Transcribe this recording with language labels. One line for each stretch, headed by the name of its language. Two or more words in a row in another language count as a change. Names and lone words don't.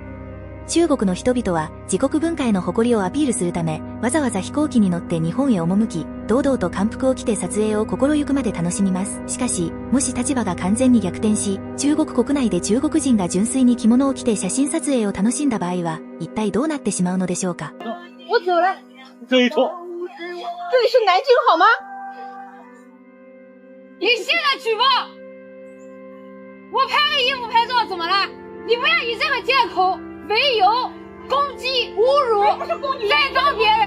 Japanese: 中国の人々は自国文化への誇りをアピールするため、わざわざ飛行機に乗って日本へ赴き、堂々と漢服を着て撮影を心ゆくまで楽しみます。しかし、もし立場が完全に逆転し、中国国内で中国人が純粋に着物を着て写真撮影を楽しんだ場合は、一体どうなってしまうのでしょうか。
Chinese: 我走了。这一错。这里是南京好吗？你现在举报，我拍个衣服拍照怎么了？你不要以这个借口为由攻击、侮辱、再装别人。